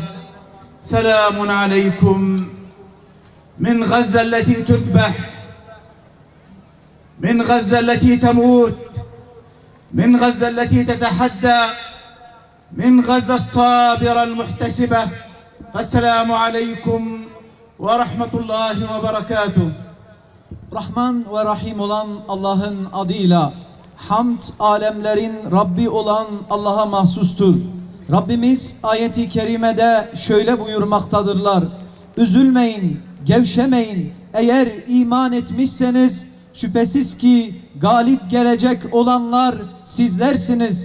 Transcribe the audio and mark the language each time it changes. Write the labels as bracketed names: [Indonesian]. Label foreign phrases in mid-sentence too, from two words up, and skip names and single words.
[Arabic] سلام عليكم من غزة التي تذبح، من غزة التي تموت، من غزة التي تتحدى، من غزة الصابرة المحتسبة. فالسلام عليكم ورحمة الله وبركاته. [Turkish] Rahman ve Rahim olan Allah'ın adıyla, hamd alemlerin Rabbi olan Allah'a mahsustur. Rabbimiz ayeti kerimede şöyle buyurmaktadırlar: üzülmeyin, gevşemeyin, eğer iman etmişseniz şüphesiz ki galip gelecek olanlar sizlersiniz.